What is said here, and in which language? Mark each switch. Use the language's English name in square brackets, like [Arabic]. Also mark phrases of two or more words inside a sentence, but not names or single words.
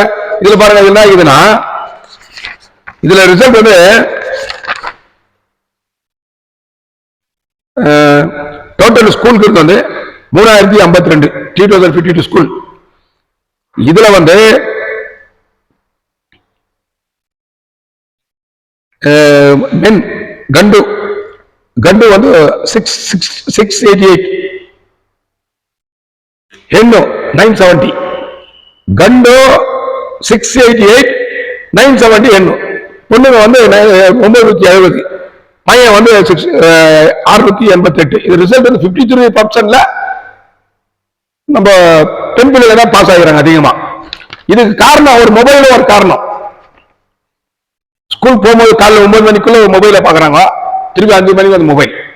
[Tamil] இதுல பாருங்க, என்ன ஆகுதுன்னா, இதுல ரிசல்ட் வந்து டோட்டல் ஸ்கூலுக்கு வந்து 3052 2052 ஸ்கூல். இதுல வந்து மென் கண்டு வந்து 688, [Kannada] ಹೆಣ್ಣು 970. ಗಂಡು 688, 970 ಹೆಣ್ಣು. [Tamil] பொண்ணுங்க வந்து 970, பையன் வந்து 688. இது ரிசல்ட் வந்து 53%ல நம்ம பெண் பிள்ளைங்க தான் பாஸ் ஆகிறாங்க அதிகமா. இதுக்கு காரணம் ஒரு மொபைலும் ஒரு காரணம். ஸ்கூல் போகும்போது காலைல 9 மணிக்குள்ள ஒரு மொபைல பாக்குறாங்க, திருப்பி 5 மணிக்கு வந்து மொபைல்.